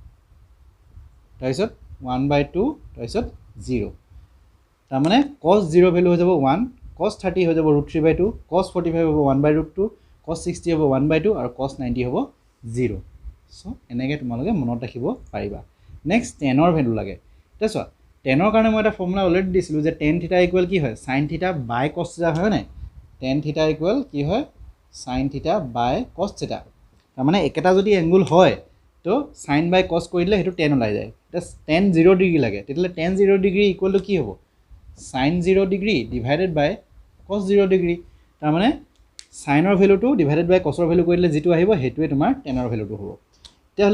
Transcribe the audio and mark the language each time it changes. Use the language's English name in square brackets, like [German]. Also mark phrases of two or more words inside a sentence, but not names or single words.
[Assamese] তাৰপিছত 1/2 তাৰপিছত 0 তাৰ মানে cos 0 ভ্যালু হৈ যাব 1 cos 30 হৈ যাব √3/2 cos 45 হ'ব 1/√2 cos 60 হ'ব 1/2 আৰু cos 90 হ'ব 0 সো এনেকৈ তোমালোকে মনত ৰাখিব পাৰিবা নেক্সট tan ৰ ভ্যালু লাগে এটা চোৱা tan ৰ কাৰণে মই এটা [English] formula already [Assamese] দিছিলো যে tan θ = কি হয় sin θ / cos θ হয় নাই tan θ = কি হয় sin θ / cos θ তাৰ মানে একেটা যদি এংগল হয় তো sin / cos কৰি দিলে হেতু tan ওলাই যায় এটা tan 0 ডিগ্ৰী লাগে তেতিয়ালে tan 0 [English] degree equal [Assamese] টু কি হ'ব sin 0 [English] degree divided by [Assamese] cos 0 ডিগ্ৰী তাৰ মানে sin ৰ ভ্যালুটো [English] divided by [Assamese] cos ৰ ভ্যালু কৰি দিলে যেটো আহিব হেতুৱে তোমাৰ tan ৰ ভ্যালুটো হ'ব তেতিয়ালে